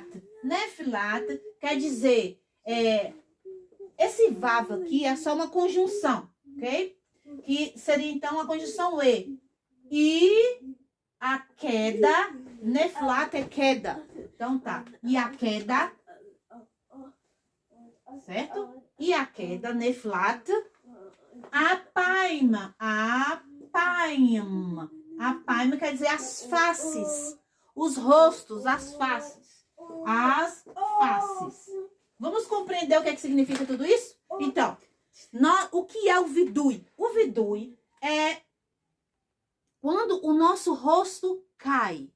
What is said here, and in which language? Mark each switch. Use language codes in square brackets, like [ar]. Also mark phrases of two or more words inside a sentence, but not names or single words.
[pt] Nefilat quer dizer, esse Vav aqui é só uma conjunção, ok? Que seria então a conjunção E. a queda, neflat é queda. Então tá. E a queda, certo? E a queda, [he] neflat, apaima. [pt] Apaima. Apaima quer dizer as faces, os rostos, as faces. As faces. Vamos compreender o que significa tudo isso? Então, o que é o vidui? O vidui é quando o nosso rosto cai.